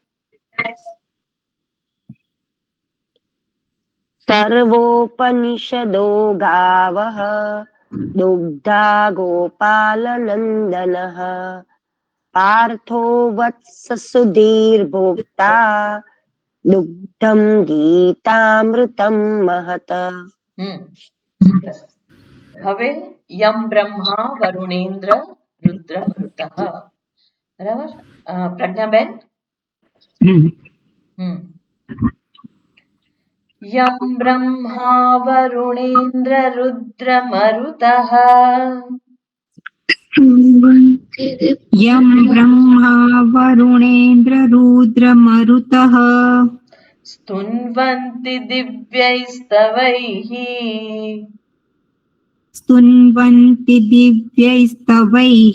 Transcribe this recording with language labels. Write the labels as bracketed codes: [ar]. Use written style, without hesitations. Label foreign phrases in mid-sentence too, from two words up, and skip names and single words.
[sa] सर्वोपनिषदो गावः दुग्धा गोपालनन्दनः पार्थो वत्स सुधीर्भोक्ता दुग्धं गीतामृतं महत्. હવે यं ब्रह्मा वरुणेन्द्र रुद्र मरुतः. બરાબર. પ્રજ્ઞાબેન. यं ब्रह्मा वरुणेन्द्र रुद्र मरुतः यं ब्रह्मा वरुणेन्द्र रुद्रमरुतः स्तुन्वन्ति दिव्यैस्तवैः स्तुन्वन्ति दिव्यैस्तवैः